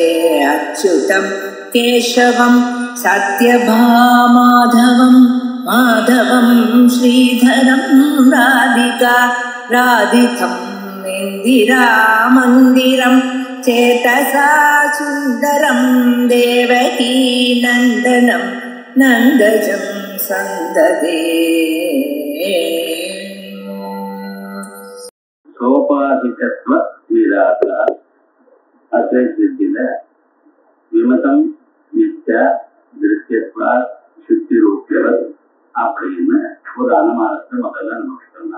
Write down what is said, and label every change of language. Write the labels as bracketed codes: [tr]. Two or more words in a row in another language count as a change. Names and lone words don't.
[sa] अच्युतं केशवं सत्यभामाधवं माधवं श्रीधरं राधिका राधितं इन्दिरामन्दिरं चेतसा सुन्दरं देवकी नन्दनं नन्दजं सन्ददे। [ta] சோபாதிகத்துவ நிராகா அத்வைத்தில [sa] विमतम् मिथ्या दृश्यत्वात् शुक्तिरूप्यवत् [ta] அப்படின்னு ஒரு அனுமானத்தை முதல்ல நம்ம சொன்னோம்.